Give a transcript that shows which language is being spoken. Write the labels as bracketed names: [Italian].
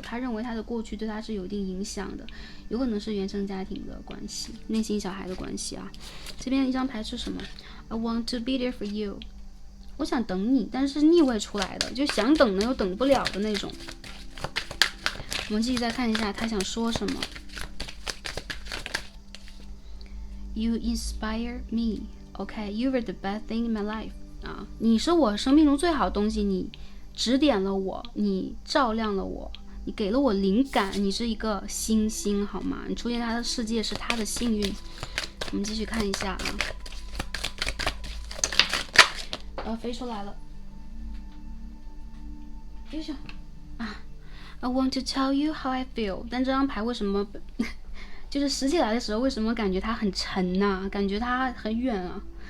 [Chinese] 他认为他的过去对他是有一定影响的，有可能是原生家庭的关系，内心小孩的关系啊。这边一张牌是什么？ [English] I want to be there for you， [Chinese] 我想等你，但是逆位出来的，就想等呢又等不了的那种。我们继续再看一下他想说什么。 [English] You inspire me， OK， You were the best thing in my life。 [Chinese] 啊，你是我生命中最好的东西，你指点了我，你照亮了我，你给了我灵感，你是一个星星，好吗？你出现他的世界是他的幸运。我们继续看一下啊，飞出来了，よいしょ啊 [English] I want to tell you how I feel， [Chinese] 但这张牌为什么就是拾起来的时候，为什么感觉它很沉啊，感觉它很远啊？